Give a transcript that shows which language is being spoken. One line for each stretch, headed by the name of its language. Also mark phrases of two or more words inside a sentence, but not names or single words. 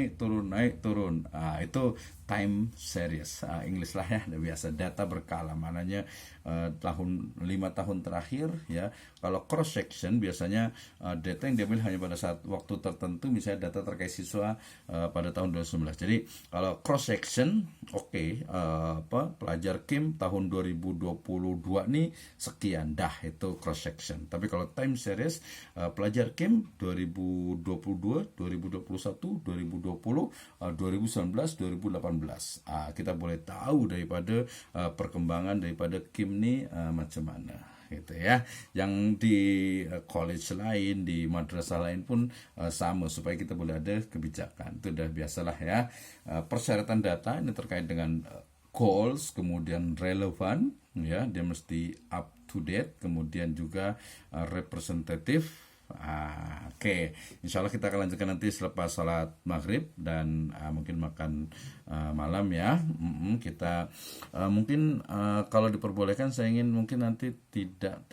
Indonesian: Itu
English: time series,
Indonesian: English lah ya, biasa data berkala, maknanya 5 tahun terakhir ya. Kalau
English: cross section
Indonesian: biasanya data yang diambil hanya pada saat waktu tertentu, misalnya data terkait siswa pada tahun 2019. Jadi kalau
English: cross section
Indonesian: pelajar KIM tahun 2022 nih sekian, dah itu
English: cross section.
Indonesian: Tapi kalau
English: time series
Indonesian: pelajar KIM 2022, 2021, 2020, 2019, 2018. Kita boleh tahu daripada perkembangan daripada KIM ni macam mana gitu ya. Yang di college lain, di madrasah lain pun sama, supaya kita boleh ada kebijakan. Itu dah biasalah ya. Persyaratan data ini terkait dengan goals, kemudian relevan ya, dia mesti
English: up to date,
Indonesian: kemudian juga representatif.
Arabic: Insya Allah
Indonesian: kita akan lanjutkan nanti selepas salat maghrib dan mungkin makan malam ya. Kita mungkin kalau diperbolehkan, saya ingin mungkin nanti tidak